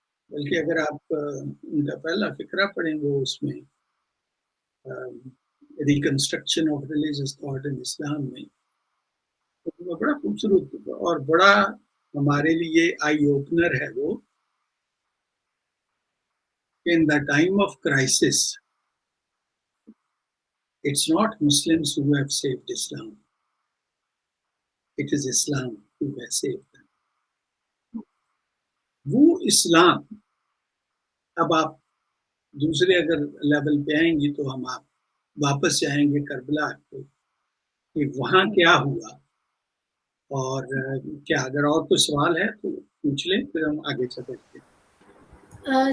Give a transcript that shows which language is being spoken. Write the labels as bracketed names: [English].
[Hindi] बल्कि अगर आप उनका पहला फ़िक्रा पढ़ें, वो उसमें reconstruction of religious thought in इस्लाम में, तो वो बड़ा खूबसूरत और बड़ा हमारे लिए आई ओपनर है वो। [English] In the time of crisis, it's not Muslims who have saved Islam. It is Islam who has saved them. [Hindi] वो इस्लाम, अब आप दूसरे अगर लेवल पे आएंगी तो हम आप वापस जाएंगे करबला को कि वहाँ क्या हुआ, और क्या अगर और कोई सवाल है तो पूछ लें, फिर हम आगे चलते हैं।